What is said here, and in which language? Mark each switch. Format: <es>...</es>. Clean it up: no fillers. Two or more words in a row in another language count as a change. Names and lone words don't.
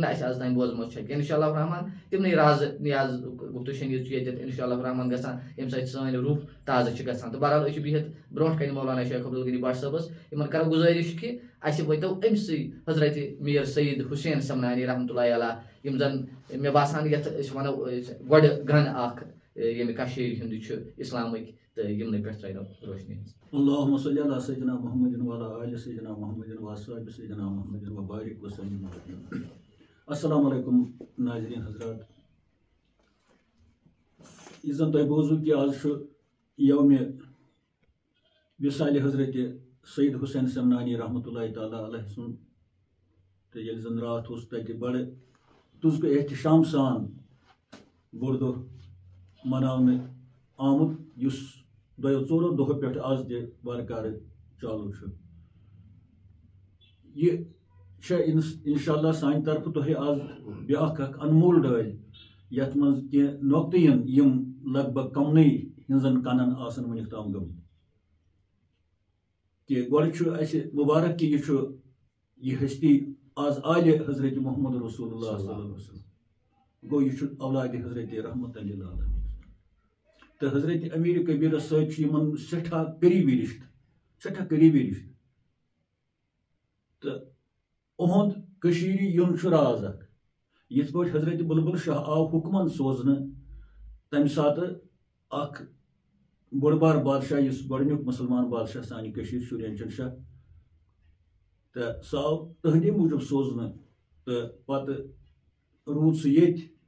<ks>نہٕ اَسہِ آز تام بوزمژ چھےٚ کینٛہہ</ks> <ar>انشاء اللہ الرحمان</ar> <ks>تِمنٕے رازٕ نیاز گُپتہٕ شنیٖد چھُ ییٚتٮ۪تھ</ks> <ar>انشاء اللہ الرحمان</ar> <ks>گژھان ییٚمہِ سۭتۍ سٲنۍ روح تازٕ چھِ گژھان تہٕ بہرحال أسۍ چھِ بِہِتھ برونٛٹھ کنہِ مولانا شیخ عبدالغنی بٹ صٲبس یِمن کرو گُزٲرِش کہِ اَسہِ وٲتو أمسٕے حضرت میٖر سید حسین سمنانی</ks> <ar>رحمتہ اللہ علیہ</ar> <ks>یِم زن مےٚ باسان یتھ أسۍ ونو گۄڈٕ گرن اکھ ییٚمہِ کٔشیٖرِ ہُنٛد چھُ اسلامٕکۍ تہٕ یِمنٕے پٮ۪ٹھ ترٛٲیو روشنی</ks> <ar>اللهم صل على سيدنا محمد وعلى آل سيدنا محمد وأصحاب سيدنا محمد وبارك وسلم. السلام علیکم</ar> <ks>ناظرین حضرات یہِ زن تۄہہِ بوٗزوٕ کہِ آز چھُ یومہِ وِصالہِ حضرت سید حسین سمنانی</ks> <ar>رحمتہ اللہ تعالیٰ علیہ</ar> <ks>سُنٛد تہٕ ییٚلہِ زن راتھ اوس تتہِ بڑٕ تُزکہٕ احتِشام سان بوٚڑ دۄہ مناونہٕ آمُت یُس دۄیو ژورو دۄہو پٮ۪ٹھ آز تہِ وارٕکارٕ چالوٗ چھُ یہِ چھےٚ</ks> <ar>اِنشاء اللہ</ar> <ks>سانہِ طرفہٕ تۄہہِ آز بیٛاکھ اکھ انمول ڈٲلۍ یتھ منٛز کینٛہہ نۄقطہٕ یِن یِم لگ بگ کمنٕے ہِنٛزن کنن آسن وُنیُک تام گٔمٕتۍ کہِ گۄڈٕ چھُ اَسہِ مُبارک کہِ یہِ چھُ یہِ ہستی آز آلہِ حضرت محمد</ks> <ar>رسول اللہ صلی اللہ علیہ وسلم</ar> <ks>گوٚو یہِ چھُ اولادِ حضرت</ks> <ar>رحمتہ للعالمین</ar> <ks>تہٕ حضرت امیٖر کبیٖرس سۭتۍ چھُ یِمن سٮ۪ٹھاہ قریٖبی رِشتہٕ تہٕ اُہُنٛد کٔشیٖرِ یُن چھُ راز اکھ یِتھ پٲٹھۍ حضرت بُلبُل شاہ آو حُکمن سوزنہٕ تمہِ ساتہٕ اکھ بوٚڑ بار بادشاہ یُس گۄڈنیُک مُسلمان بادشاہ سانہِ کٔشیٖرِ شُرینچن شاہ تہٕ سُہ آو تٕہنٛدے موٗجوٗب سوزنہٕ تہٕ پتہٕ روٗد سُہ ییٚتہِ</ks>